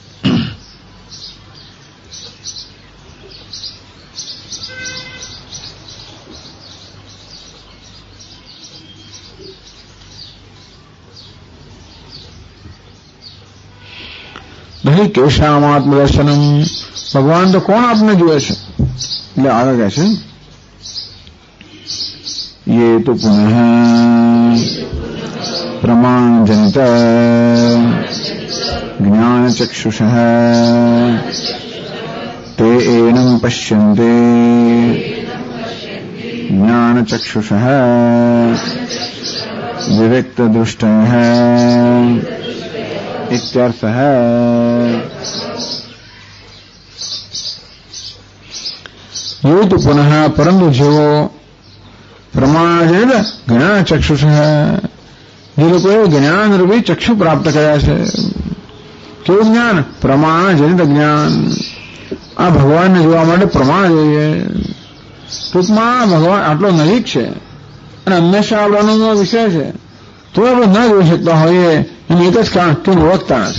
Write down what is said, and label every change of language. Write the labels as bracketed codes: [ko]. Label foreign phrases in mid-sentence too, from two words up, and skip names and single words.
[sa] નહીં કેશામાત્મ દર્શનમ. [gu] ભગવાન તો કોણ આપને જુએ છે? એટલે આગળ કહે છે, [sa] ये तो पुनः प्रमाण जनित ज्ञान चक्षुष ते एनम पश्यन्ते ज्ञान चक्षुष विविक्त दृष्टयः इत्यर्थः. ये तो पुनः परंतु जीवो પ્રમાણ જ્ઞાન ચક્ષુષ. [gu] જે લોકોએ જ્ઞાન રૂપી ચક્ષુ પ્રાપ્ત કર્યા છે. કેવું જ્ઞાન? પ્રમાણ જનિત જ્ઞાન. આ ભગવાનને જોવા માટે પ્રમાણ જોઈએ. ટૂંકમાં ભગવાન આટલો નજીક છે અને હંમેશા આપણાનો વિષય છે, તો આપણે ન જોઈ શકતા હોઈએ એનું એક જ કારણ કે ઓળખતા નથી.